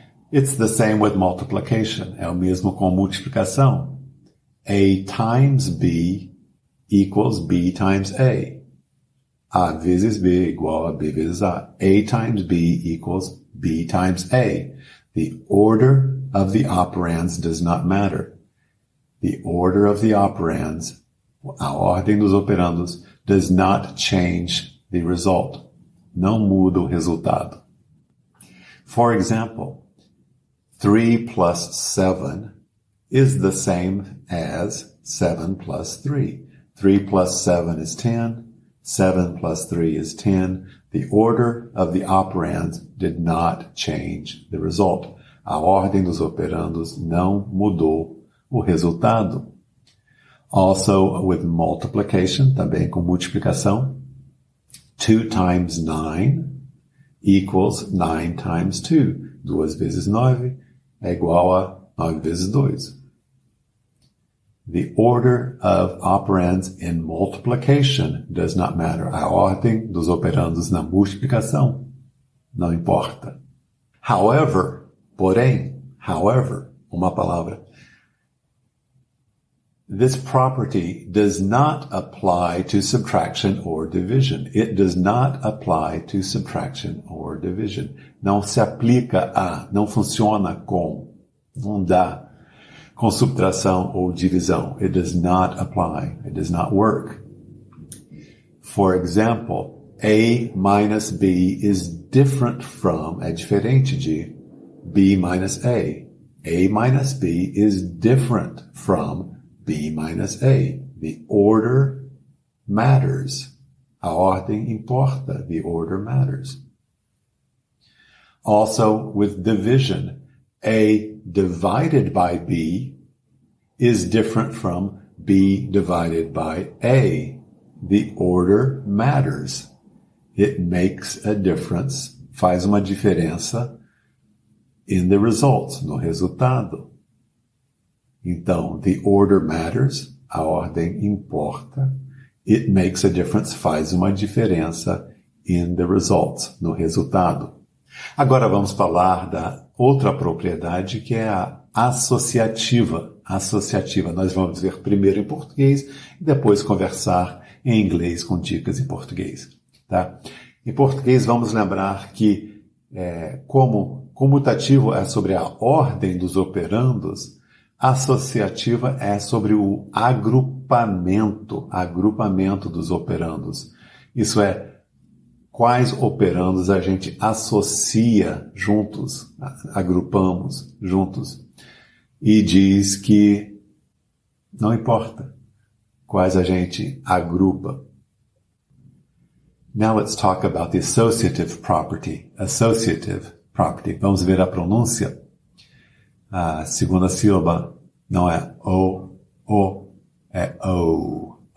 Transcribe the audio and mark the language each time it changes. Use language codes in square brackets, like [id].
[en] It's the same with multiplication, [pt] é o mesmo com multiplicação. [en] A times B equals B times A. [pt] A vezes B igual a B vezes A. [en] A times B equals B times A. The order of the operands does not matter. The order of the operands, [pt] a ordem dos operandos, [en] does not change the result. [pt] Não muda o resultado. [en] For example, 3 plus 7 is the same as 7 plus 3. 3 plus 7 is 10. 7 plus 3 is 10. The order of the operands did not change the result. [pt] A ordem dos operandos não mudou o resultado. [en] Also with multiplication, [pt] também com multiplicação, [en] 2 times 9 equals 9 times 2. [pt] 2 vezes 9 é igual a 9 vezes 2. [en] The order of operands in multiplication does not matter. [pt] A ordem dos operandos na multiplicação não importa. However, porém, uma palavra. [en] This property does not apply to subtraction or division. It does not apply to subtraction or division. [pt] Não se aplica a, não funciona com, não dá, com subtração ou divisão. [en] It does not apply. It does not work. For example, A minus B is different from, [pt] é diferente de, [en] B minus A. A minus B is different from B minus A. The order matters. [pt] A ordem importa. [en] The order matters. Also, with division, A divided by B is different from B divided by A. The order matters. It makes a difference. [pt] Faz uma diferença [en] in the results, [pt] no resultado. Então, [en] the order matters, [pt] a ordem importa. [en] It makes a difference, [pt] faz uma diferença [en] in the results, [pt] no resultado. Agora vamos falar da outra propriedade, que é a associativa. Associativa. Nós vamos ver primeiro em português e depois conversar em inglês com dicas em português. Tá? Em português, vamos lembrar que, como comutativo é sobre a ordem dos operandos, associativa é sobre o agrupamento dos operandos. Isso é, quais operandos a gente associa juntos, agrupamos juntos, e diz que não importa quais a gente agrupa. [en] Now let's talk about the associative property. [pt] Associative property. Vamos ver a pronúncia. A segunda sílaba não é o, é o.